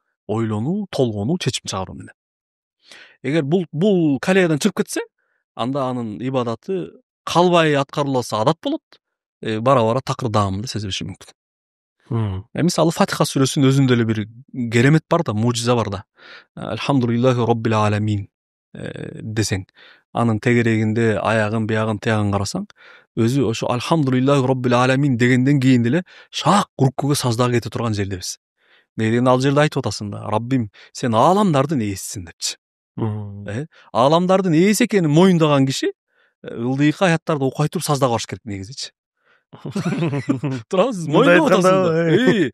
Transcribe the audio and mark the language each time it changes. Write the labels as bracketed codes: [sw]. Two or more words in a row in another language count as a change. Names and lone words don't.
[ky] Ойлонуу, толгонуу, чечим чыгаруу менен. Эгер бул колеядан чыгып кетсе, анда анын ибадаты калбай аткарылса адат болот. Бара бара такыр даамды сезе бериши мүмкүн. Мисалы Фатиха сүрөсүнүн өзүндө эле бир керемет бар да, мужиза бар да. [ar] الحمد لله رب العالمين [ky] десең, анын тегерегинде аягын, биягын, тиягын карасаң, өзү ошо [ar] الحمد لله رب العالمين [ky] дегенден кийин деле шак руккуга саждага кете турган жердебиз. Негеден ал жерде айтып атасың да, Раббим, сен ааламдардын ээсисиң депчи. Ааламдардын ээси экенин моюндаган киши ылдыйкы аяттарды окуй туруп саждага барыш керек негизичи. Турасыз, моюндап атасың.